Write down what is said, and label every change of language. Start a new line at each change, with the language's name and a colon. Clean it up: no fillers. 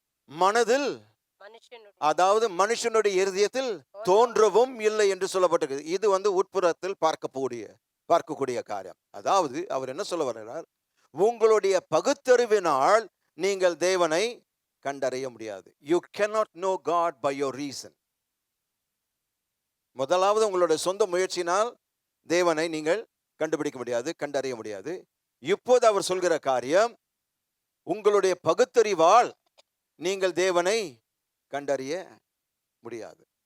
Tamil: மனதில், அதாவது மனுஷனுடைய இருதயத்தில் தோன்றவும் இல்லை என்று சொல்லப்பட்டிருக்கு. இது உட்புறத்தில் பார்க்கக்கூடிய காரியம். அதாவது அவர் என்ன சொல்ல வருகிறார், உங்களுடைய பகுத்தறிவினால் நீங்கள் தேவனை கண்டறிய முடியாது.
English: You cannot know God by your reason.
Tamil: முதலாவது உங்களுடைய சொந்த முயற்சியினால் தேவனை நீங்கள் கண்டுபிடிக்க முடியாது, கண்டறிய முடியாது. இப்போது அவர் சொல்கிற காரியம், உங்களுடைய பகுத்தறிவால் நீங்கள் தேவனை கண்டறிய முடியாது.